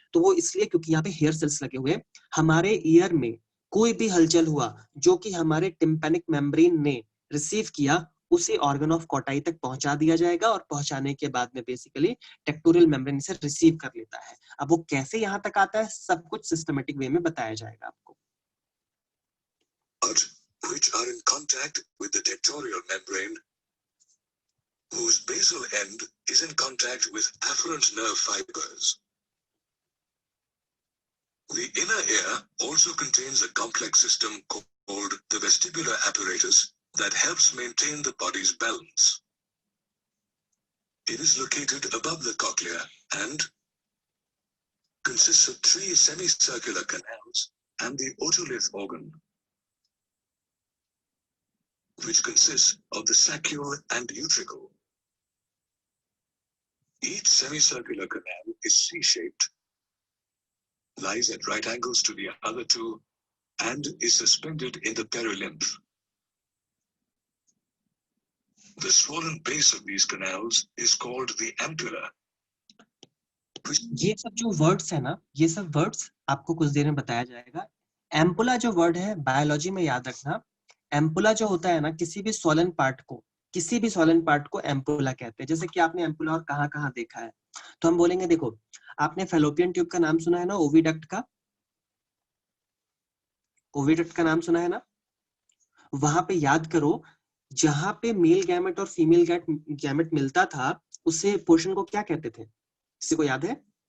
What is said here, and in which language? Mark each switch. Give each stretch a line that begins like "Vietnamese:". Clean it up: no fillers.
Hindi: तो वो इसलिए क्योंकि यहाँ पे हेयर सेल्स लगे हुए हैं। हमारे ईयर में कोई भी हलचल हुआ जो कि हमारे टिम्पैनिक मेम्ब्रेन ने रिसीव किया, उसे ऑर्गन ऑफ कॉर्टाई तक पहुंचा दिया जाएगा, और पहुंचाने के बाद में बेसिकली टेक्टोरियल मेम्ब्रेन इसे रिसीव कर लेता है। अब वो कैसे यहाँ तक आता है, सब कुछ सिस्टमेटिक वे में बताया जाएगा आपको।
English: Which are in contact with the tectorial membrane, whose basal end is in contact with afferent nerve fibers. The inner ear also contains a complex system called the vestibular apparatus that helps maintain the body's balance. It is located above the cochlea and consists of 3 semicircular canals and the otolith organ, which consists of the saccule and utricle. Each semicircular canal is C-shaped, lies at right angles to the other two, and is suspended in the perilymph. The swollen base of these canals is called the ampulla.
Hindi: ये सब जो words है ना, ये सब words आपको कुछ देर में बताया जाएगा। एम्पुला जो वर्ड है बायोलॉजी में याद रखना, एम्पुला जो होता है ना, किसी भी स्वॉलन पार्ट को एम्पुला कहते हैं। जैसे कि आपने एम्पुला और कहाँ देखा है, तो हम बोलेंगे, देखो आपने फैलोपियन ट्यूब का नाम सुना है ना, ओविडक्ट का नाम सुना है ना, वहां पे याद करो, जहां पे मेल गैमेट और फीमेल गैमेट मिलता था, उसे पोर्शन को क्या कहते थे, किसी को याद है?